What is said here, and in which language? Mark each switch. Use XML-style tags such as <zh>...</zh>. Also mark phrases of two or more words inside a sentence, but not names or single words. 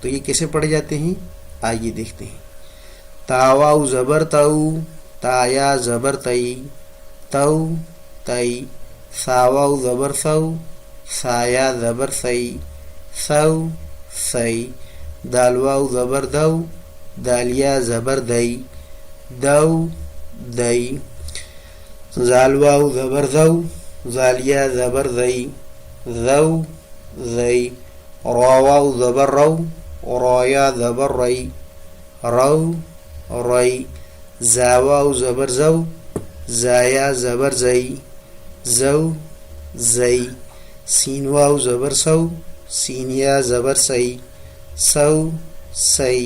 <ur>تو یہ کیسے پڑھے جاتے ہیں آئیے دیکھتے ہیں. تا واو زبر تو، تا یا زبر تئی، تو تئی. سا واو زبر سو، سا یا زبر سی، سو سی. دال واو زبر دو، دال یا زبر دئی، دو دئی. زال واو زبر زو، زال یا زبر زئی، زو زئی. را واو زبر رو، را یا زبر رئی، رو رئی. زا واو زبر زو، زا یا زبر زئی، زو زئی. سین واو زبر سو، سین یا زبر سئی، سو سئی.</ur>